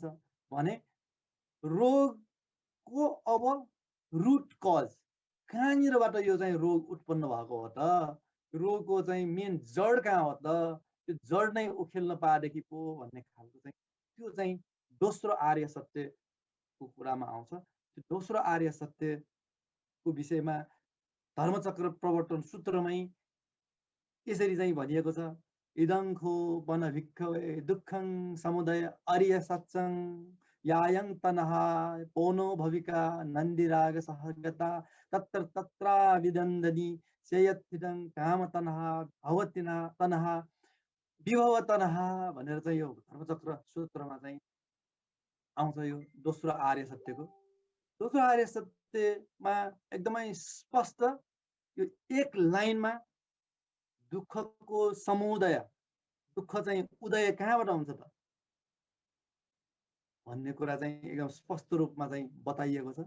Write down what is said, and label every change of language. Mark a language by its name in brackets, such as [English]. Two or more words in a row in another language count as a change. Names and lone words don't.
[Nepali] भने रोगको अब [English] root cause [Nepali] कहाँनिरबाट यो चाहिँ रोग उत्पन्न भएको हो त, रोगको चाहिँ मेन जड कहाँ हो त, त्यो जड नै उखेल्न पाएदेखि पो भन्ने खालको चाहिँ त्यो चाहिँ दोस्रो आर्य सत्यको कुरामा आउँछ। त्यो दोस्रो आर्य सत्यको विषयमा धर्मचक्र प्रवर्तन सूत्रमै यसरी चाहिँ भनिएको छ, [Pali] इदङ्खो वनभिक्खवे दुःखं समुदय आर्य सत्यं यायं तनहा पोनो भविका नन्दिराग सहगता तत्र तत्रा विदन्दनि सेयत्थिदं काम तनहा भवतिना तनहा विभव तनहा [Nepali] भनेर चाहिँ यो धर्मचक्र सूत्रमा चाहिँ आउँछ। यो दोस्रो आर्य सत्यको दोस्रो आर्य सत्यमा एकदमै स्पष्ट यो एक लाइनमा दुःखको समुदय, दुःख चाहिँ उदय कहाँबाट हुन्छ त भन्ने कुरा चाहिँ एकदम स्पष्ट रूपमा चाहिँ बताइएको छ।